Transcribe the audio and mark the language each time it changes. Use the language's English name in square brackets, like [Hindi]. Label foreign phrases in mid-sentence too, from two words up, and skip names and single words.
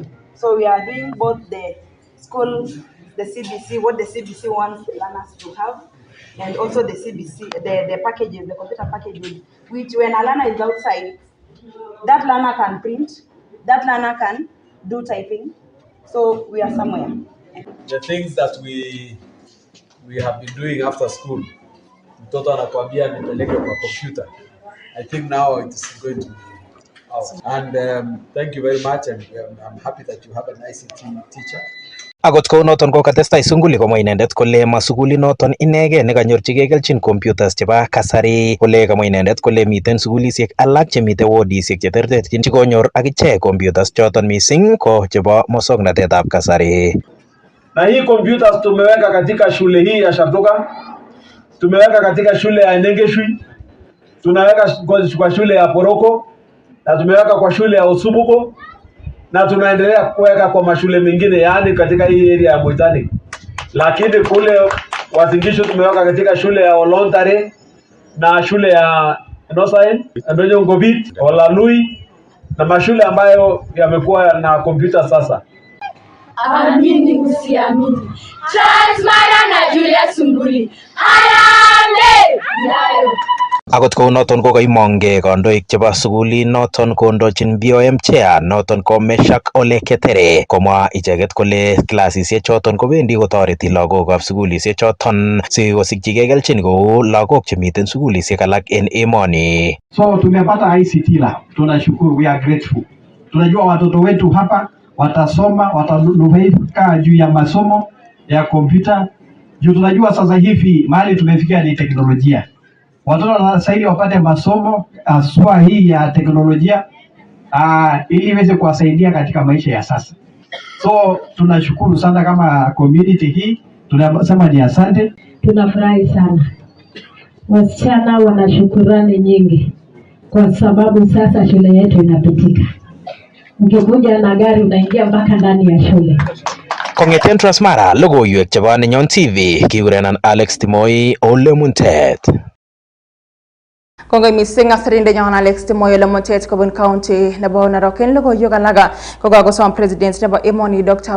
[English] So we are doing both the school, the CBC, what the CBC wants the learners to have, and also the CBC, the packages, the computer packages, which when a learner is outside, that learner can print, that learner can do typing. So we are somewhere. The things that we have been doing after school, [Swahili] mtoto anakuambia nipeleke kwa computer. [English] I think now it is going to be out. And thank you very much, and I'm happy that you have an ICT teacher. [Kalenjin] Akot kou noton ko katestai Sunguli komwa inendet kole masukulit noton inegei nekanyorchigei kelchin computers chebo kasari, kole kamwa inendet kole miten sukulisiek alak chemite wodisiek cheterterchin chekonyor akichek computers choton mising ko chebo musoknotetab kasari. [Swahili] Na hii computers tumeweka katika shule hii ya Shatuka, tumeweka katika shule ya Nengeshui, tunaweka kwa shule ya Poroko, na tumeweka kwa shule ya Osubuko, na tunaendelea kuweka kwa mashule mengine, yani katika hii area ya Moitani. Lakini kule Wazingishu tumeweka katika shule ya Olontare na shule ya Nosaen, Ndonyo Ngobit, Olalui, na mashule ambayo yamekuwa na kompyuta sasa. Amini usiamini. Transmara na Julius Sunguli. Harambee! Yayo. [Kalenjin] Akot kou noton ko kaimong'e kandoik chebo sukulit noton kondochin [English] BOM chair [Kalenjin] noton ko Meshak Ole Ketere, komwa icheket kole klasisiek choton kobendi kotoreti lagokab sukulisiek choton sikosikchigei kelchin kou lagok chemiten sukulisiek alak en emoni. [Swahili] So tumepata [English] ICT lab, [Swahili] tunashukuru, [English] we are grateful. [Swahili] Tunajua watoto wetu hapa watasoma, watanufaika juu ya masomo ya kompyuta. Juu tunajua sasa hivi mahali tumefikia ni teknolojia. Watoto wanastahili wapate masomo aswa hii ya teknolojia ili iweze kuwasaidia katika maisha ya sasa. So tunashukuru sana kama community hii, tunasema ni asante. Tunafurahi sana. Wasichana wana shukrani nyingi kwa sababu sasa shule yetu inapitika. Ukikuja na gari unaingia mpaka ndani ya shule. [Kalenjin] Kong'eten Transmara, logoiwek chebo Nenyon TV, kikurenan Alex Timoi Ole Muntet. Kongoi mising asirindenyon Alex Timoy Ole Muntet kobun county nebo Narok. En logoiwek alak kokakosom president nebo emoni Dr.